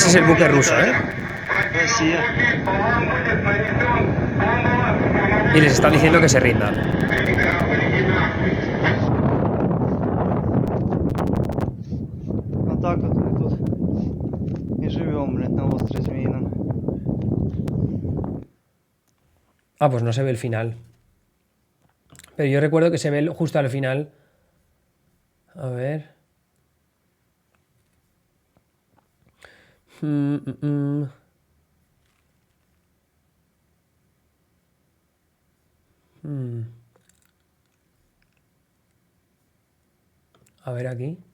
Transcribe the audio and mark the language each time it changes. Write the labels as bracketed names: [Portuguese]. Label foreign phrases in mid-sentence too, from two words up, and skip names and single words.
[Spanish] buque ruso, ¿eh? Y les están diciendo que se rindan. [Russian] Так вот мы тут и живем, блядь, на острове Змеином. [Spanish] Ah, pues no se ve el final. Pero yo recuerdo que se ve justo al final. A ver. A ver aquí.